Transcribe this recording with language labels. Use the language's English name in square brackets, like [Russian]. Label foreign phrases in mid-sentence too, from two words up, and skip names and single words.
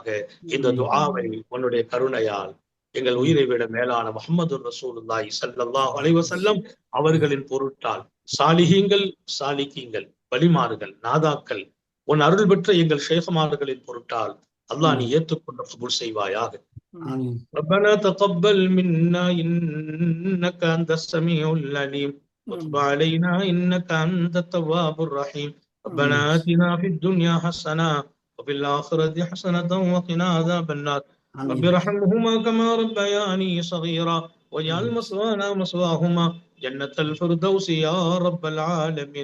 [Tamil] இந்த துஆவை உன்னுடைய கருணையால் எங்கள் உயிரை விட மேலான முஹம்மது ரசூலுல்லாஹி [Arabic] صلى الله عليه وسلم [Tamil] அவர்களின் பொருட்டால், சாலிஹீங்கள், சாலிகீங்கள், வலிமார்கள், நாதாக்கள், உன் அருள் பெற்ற எங்கள் ஷேഖமார்களின் பொருட்டால் அல்லாஹ் நீ ஏற்றுக்கொண்ட கபூல் செய்வாயாக. [Arabic] ربنا تقبل منا إنك أنت السميع العليم وتب علينا إنك أنت التواب الرحيم. ربنا آتنا في الدنيا حسنة وفي الآخرة حسنة وقنا عذاب النار. رب ارحمهما كما ربياني صغيرا واجعل مثوانا مثواهما جنة الفردوس يا رب العالمين.